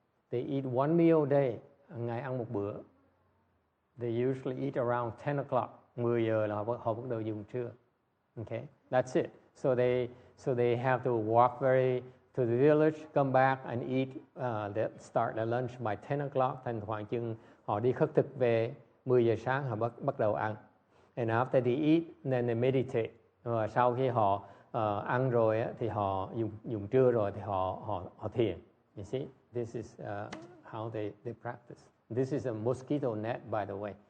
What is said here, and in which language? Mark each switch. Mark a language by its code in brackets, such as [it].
[en] They eat one meal a day. [vi] Ngày ăn một bữa. [en] They usually eat around 10 o'clock. [vi] 10 giờ là họ bắt đầu dùng trưa. [en] Okay? That's it. So they have to walk to the village, come back and eat. They start their lunch by 10 o'clock. [vi] Thành khoảng chừng họ đi khất thực về 10 giờ sáng họ bắt đầu ăn. [en] And after they eat, then they meditate. [vi] Và sau khi họ ăn rồi thì họ dùng trưa rồi thì họ thiền. [en] You see, this is how they practice. This is a mosquito net, by the way.